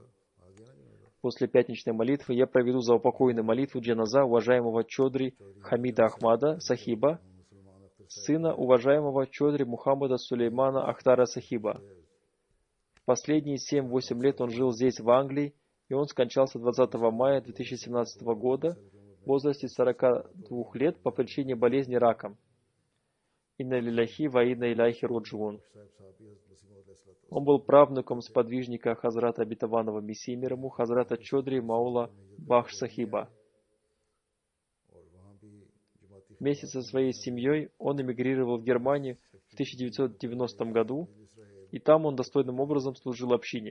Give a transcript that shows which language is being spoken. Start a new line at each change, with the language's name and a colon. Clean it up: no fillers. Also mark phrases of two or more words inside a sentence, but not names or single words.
Russian: После пятничной молитвы я проведу заупокойную молитву джаназа уважаемого Чодри Хамида Ахмада Сахиба, сына уважаемого Чодри Мухаммада Сулеймана Ахтара Сахиба. В последние 7-8 лет он жил здесь, в Англии, и он скончался 20 мая 2017 года в возрасте 42 лет по причине болезни раком.
Arabic: إنا لله وإنا إليه راجعون.
Russian: Он был правнуком сподвижника Хазрата Обетованного Мессии мир ему, Хазрата Чодри Маула Бахш Сахиба. Вместе со своей семьей он эмигрировал в Германию в 1990 году, и там он достойным образом служил общине.